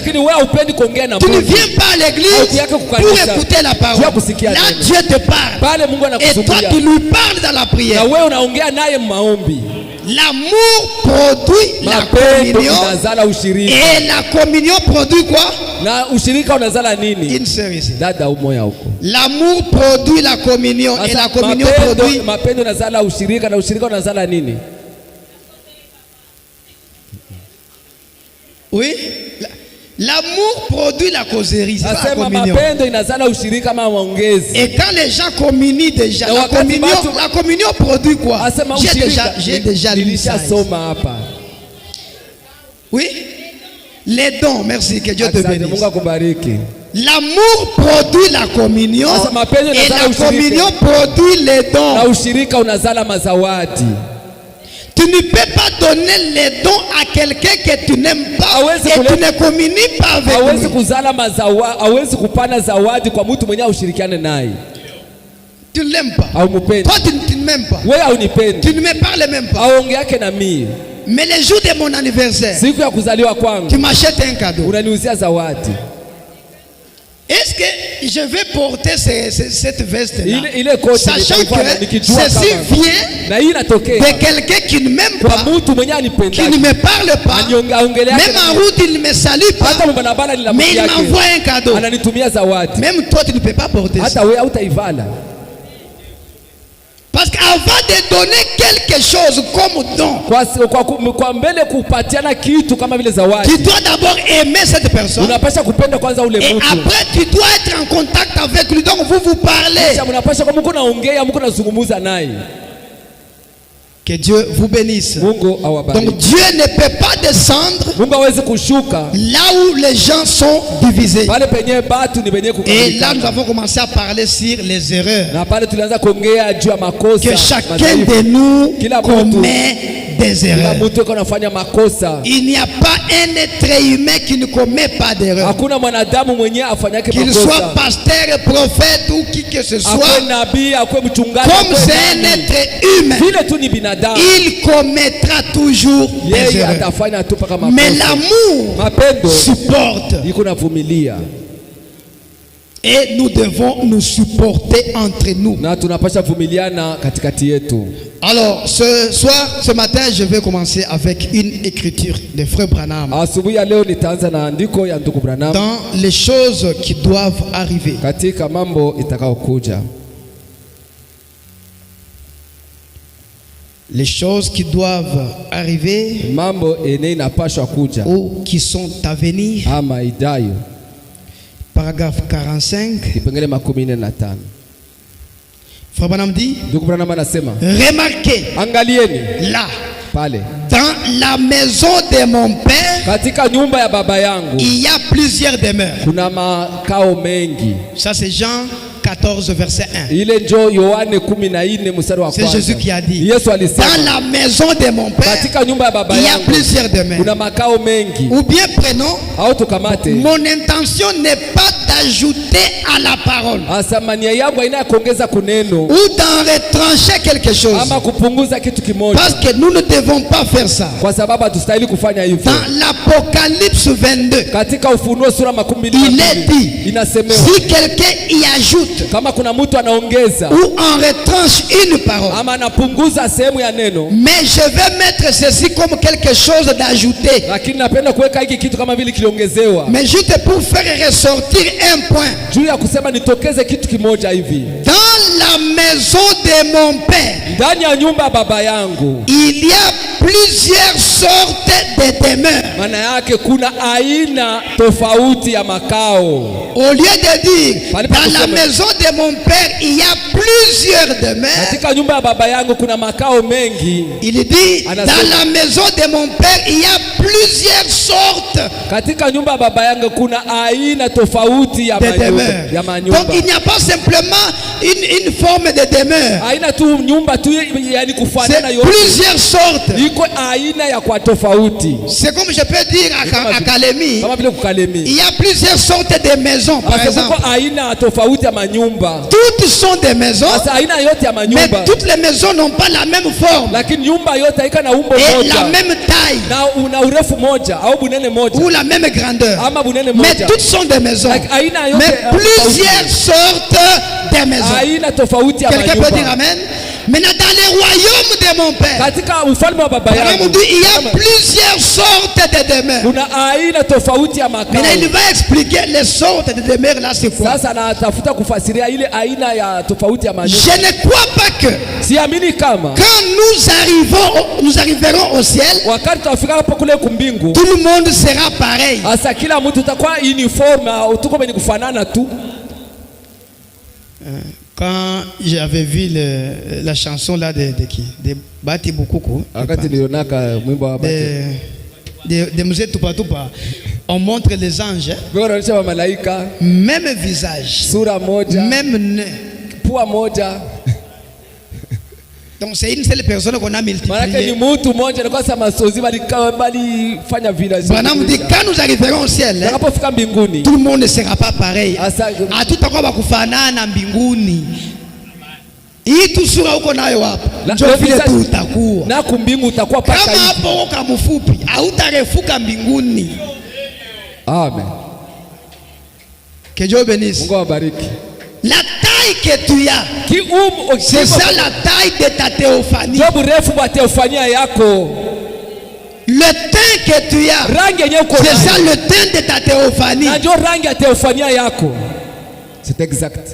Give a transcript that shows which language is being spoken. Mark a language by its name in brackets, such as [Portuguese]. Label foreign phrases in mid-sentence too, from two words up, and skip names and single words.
[Swahili] Lakini wewe haupendi kuongea na [French] Tu ne [Swahili] Mungu. [French] viens pas à l'église [Swahili] Hautaki [French] pour [Swahili] kukanisa. [French] écouter la parole. [Swahili] Jua kusikia [French] Là, [Swahili] neno. [French] Dieu te parle. [Swahili] Pale Mungu [French] Et toi, [Swahili] anakusumbua. [French] tu lui parles dans la [Swahili] Na [French] prière. [Swahili] wewe unaongea naye maombi. [French] L'amour produit la [Swahili] Mapendo [French] communion. [Swahili] inazala ushirika. [French] Et la communion produit quoi? [Swahili] Na ushirika unazala nini? [French] Une sœur ici. [Swahili] Dada umoya huko. [French] L'amour produit la communion. Et la communion produit. [Swahili] Mapendo inazala ushirika na ushirika unazala nini? [French] Oui. L'amour produit la causerie. C'est pas la [Swahili] Nasema [French] communion. [Swahili] mapendo inazala ushirika kama maongezi. [French] Et quand les gens communient déjà, [Swahili] Na wakati watu- [French] la communion produit quoi? [Swahili] Asema [French] J'ai déjà lu ça. [Swahili] nilishasoma hapa. [French] Oui. Les dons, merci, que Dieu te [Swahili] Asante, [French] bénisse. [Swahili] Mungu akubariki. [French] L'amour produit la communion. [Swahili] Sasa mapendo [French] Et [Swahili] inazala [French] la [Swahili] ushirika. [French] communion produit les [Swahili] Na [French] dons. [Swahili] ushirika unazala mazawadi. [French] Tu ne peux pas donner les dons à quelqu'un que tu n'aimes pas [Swahili] Hawezi [French] et tu [Swahili] kuleta- [French] ne communies pas avec [Swahili] Hawezi [French] lui. [Swahili] kuzala hawezi kupana zawadi kwa mtu mwenye ushirikiane naye. [French] Tu ne l'aimes pas. [Swahili] Haumupendi. [French] Toi, tu ne m'aimes pas. [Swahili] Wewe haunipendi. [French] Tu ne me parles même pas. [Swahili] Aongeake na mimi. [French] Mais le jour de mon anniversaire, [Swahili] Siku ya kuzaliwa kwangu [French] tu m'achètes un cadeau. [Swahili] unaniuzia zawadi. [French] Est-ce que je vais porter cette veste-là, [Swahili] Ile koti [French] sachant [Swahili] nitaivaa [French] que [Swahili] nikijua [French] ceci [Swahili] kama [French] vient [Swahili] na hii inatokea [French] de quelqu'un qui ne m'aime [Swahili] kwa [French] pas, [Swahili] mtu mwenye [French] qui [Swahili] anipenda. [French] ne me parle pas, même en route il ne me salue [Swahili] Hata [French] pas, [Swahili] mbarabara ni [French] mais il [Swahili] rafiki [French] m'envoie [Swahili] yake. [French] un cadeau. [Swahili] Ananitumia zawadi. [French] Même toi tu ne peux pas porter ça. [Swahili] Hata wewe hautaivala. [French] Parce qu'avant de donner quelque chose comme don, [Swahili] Kwa mbele kupatiana kitu kama vile zawadi. [French] tu dois d'abord aimer cette personne. [Swahili] Unapasha kupenda kwanza ule [French] Et [Swahili] mtu. [French] après tu dois être en contact avec lui, donc vous parlez. [Swahili] Kisha mnapasha kama mko naongea, mko nazungumza naye. [French] Que Dieu vous bénisse. [Swahili] Mungu awabariki. [French] Donc Dieu ne peut pas descendre [Swahili] Mungu hawezi kushuka [French] là où les gens sont divisés. [Swahili] pale penye batu ni penye [French] Et là, nous [Swahili] kukamilika. [French] avons commencé à parler sur les erreurs [Swahili] Na pale tulianza kuongea juu ya makosa. [French] que chacun [Swahili] madhaifu. [French] de nous [Swahili] Kila mtu- [French] commet des [Swahili] Kila [French] erreurs. [Swahili] mtu yuko anafanya makosa. [French] Il n'y a pas un être humain qui ne commet pas d'erreurs. [Swahili] Hakuna mwanadamu mwenye afanyake [French] Qu'il soit [Swahili] makosa. [French] pasteur, prophète ou qui que ce [Swahili] Akwe [French] soit, [Swahili] nabii, akwe mchungaji, [French] comme [Swahili] akwe [French] c'est un [Swahili] nani. [French] être humain, [Swahili] Vile tu ni binadamu. [French] il commettra toujours des [Swahili] Yeye [French] erreurs. [Swahili] atafanya tu paka [French] Mais [Swahili] makosa. [French] l'amour [Swahili] Mapendo [French] supporte. [Swahili] iko navumilia. [French] Et nous devons nous supporter entre nous. [Swahili] Na tunapasha vumiliana katikati yetu. [French] Alors, ce matin, je vais commencer avec une écriture de Frère Branham. [Swahili] Asubuhi ya leo nitaanza na andiko ya ndugu Branham [French] Dans les choses qui doivent arriver. [Swahili] katika mambo itakayokuja. [French] Les choses qui doivent arriver [Swahili] Mambo ene inapashwa kuja [French] ou qui sont à venir. [Swahili] ama idayo. [French] Paragraphe 45. [Swahili] Kipengele 45. [French] Frère Branham dit, [Swahili] Ndugu Branham anasema, [French] remarquez [Swahili] angalieni [French] là, [Swahili] pale [French] dans la maison de mon père, [Swahili] katika nyumba ya baba yangu [French] il y a plusieurs demeures. [Swahili] kuna makao mengi. [French] Ça c'est Jean 14 verset 1. [Swahili] Ile njo Yohane 14 mstari wa [French] C'est [Swahili] kwanza. [French] Jésus qui a dit, [Swahili] Yesu [French] dans [Swahili] alisema [French] la maison de mon père, [Swahili] katika nyumba ya baba [French] il y a [Swahili] yangu [French] plusieurs demeures. [Swahili] kuna makao mengi. [French] Ou bien prenons, [Swahili] Au tukamate, [French] mon intention n'est pas d'ajouter à la parole [Swahili] Asa nia yangu haina kuongeza kuneno [French] ou d'en retrancher quelque chose. [Swahili] ama kupunguza kitu kimoja. [French] Parce que nous ne devons pas faire ça. [Swahili] Kwa sababu hatustahili kufanya hivyo. [French] Dans l'Apocalypse 22, [Swahili] Katika Ufunuo sura 12 [French] il est dit, [Swahili] inasemewa [French] si quelqu'un y ajoute [Swahili] kama kuna mtu anaongeza [French] ou en retranche une parole, [Swahili] ama anapunguza sehemu ya neno, [French] mais je vais mettre ceci comme quelque chose d'ajouté. [Swahili] lakini napenda kuweka hiki kitu kama vile kiliongezewa. [French] Mais juste pour faire ressortir un point. [Swahili] Juu ya kusema nitokeze kitu kimoja hivi. [French] Dans la maison de mon père, [Swahili] Ndani ya nyumba ya baba yangu [French] il y a plusieurs sortes de demeures. [Swahili] maana yake kuna aina tofauti ya makao. [French] Au lieu de dire dans la maison de mon père il y a plusieurs demeures, [Swahili] Katika nyumba ya baba yangu kuna makao mengi. [French] il dit dans la maison de mon père il y a plusieurs sortes [Swahili] Katika nyumba ya baba yangu kuna aina tofauti ya [French] de demeures. [Swahili] manyumba. [French] Donc il n'y a pas simplement une forme de demeure. [Swahili] Aina tu nyumba tu yani [French] C'est [Swahili] kufanana yote. [French] plusieurs sortes. [Swahili] Iko aina ya kwa tofauti. [French] C'est comme je peux dire à Kalemi, [Swahili] Kama vile kukalemi. [French] il y a plusieurs sortes de maisons par exemple. [Swahili] Kuko aina tofauti ya manyumba. [French] Toutes sont des maisons, [Swahili] Sasa aina yote ya [French] mais [Swahili] manyumba. [French] toutes les maisons n'ont pas la même forme [Swahili] Lakini nyumba yote haika na umbo [French] et [Swahili] moja. [French] la même taille [Swahili] Na una urefu moja au bunene moja. [French] ou la même grandeur. [Swahili] Ama bunene [French] Mais [Swahili] moja. [French] toutes sont des maisons. [Swahili] Aina yote [French] Mais plusieurs sortes de maisons. [Swahili] aina tofauti ya [French] Quelqu'un peut dire [Swahili] manyumba. [French] amen? Maintenant dans les royaumes de mon père, [Swahili] Katika ufalme wa baba yangu [French] il y a plusieurs sortes de demeures. [Swahili] kuna aina tofauti ya makao. [French] Maintenant il va expliquer les sortes de demeures là c'est quoi. [Swahili] Sasa anatafuta kufasiria ile aina ya tofauti ya manyumba. [French] Je ne crois pas que [Swahili] Siamini kama [French] quand nous arriverons au ciel, [Swahili] wakati tutafika hapo kule kumbingu, [French] tout le monde sera pareil. [Swahili] asa kila mtu utakuwa uniforme, tuko ni kufanana tu. [French] Quand j'avais vu la chanson là de qui? De Bati Bukuku. [Swahili] Wakati nilionaka mwimbo wa [French] De Mzee Tupa Tupa, on montre les anges, [Swahili] wanaonyesha wa malaika, [French] même visage, [Swahili] sura moja, [French] même nez. [Swahili] pua moja. [French] Donc c'est une seule personne qu'on a [Swahili] Maana ni [French] multiplié. [Swahili] mtu mmoja na kwa sababu masozi bali fanya vile. [French] Bwana dit quand nous arriverons au ciel, [Swahili] Tunapofika mbinguni, [French] tout le monde ne sera pas pareil. [Swahili] asa Hatutakuwa kufanana mbinguni. Hii tu sura uko nayo hapa. [French] La- [Swahili] Ndio [French] la [Swahili] vile [French] visage- [Swahili] tu utakuwa. na kumbingu utakuwa paka Kama hivi. hapo uko mfupi, hautarefuka mbinguni. [French] Amen. Que Dieu bénisse. [Swahili] Mungu awabariki. [French] La taille que tu as, c'est ça la taille de ta théophanie. [Swahili] Ndio burefu wa teofania yako. [French] Le teint que tu as, [Swahili] Rangi yenyewe uko [French] c'est ça [Swahili] nayo. [French] le teint de ta théophanie. [Swahili] Na ndio rangi ya teofania yako. [French] C'est exact.